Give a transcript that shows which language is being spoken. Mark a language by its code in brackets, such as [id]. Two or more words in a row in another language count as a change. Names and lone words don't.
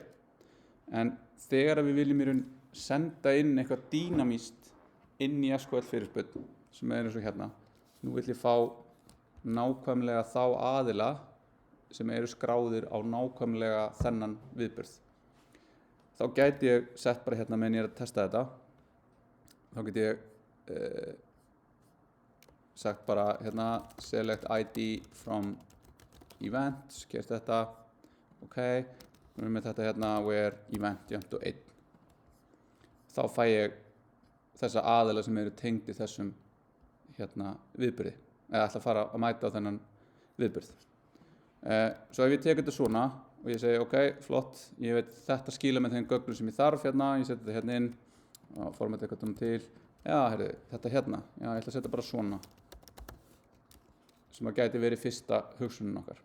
[is] En þegar við viljum í raun senda inn eitthvað dýnamíst inn í SQL fyrirspurn sem er eins og hérna, nú vil ég fá nákvæmlega þá aðila sem eru skráðir á nákvæmlega þennan viðburð. Þá gæti ég sett bara hérna meðan ég er að testa þetta, þá get ég sagt bara hérna [en] select ID from events, [is] kert þetta, ok, við erum með þetta hérna [en] where event jump to 1. [is] Þá fæ ég þessa aðila sem eru tengd í þessum hérna viðburði, eða ætla að fara að mæta á þennan viðburð. Svo ef ég tek þetta svona og ég segi ok, flott, ég veit þetta skila með þeim gögnum sem ég þarf hérna, ég seti þetta hérna inn og formata eitthvað til, já, heyrðu, þetta hérna, já, ég ætla að setja bara svona sem að gæti verið fyrsta hugsunin okkar.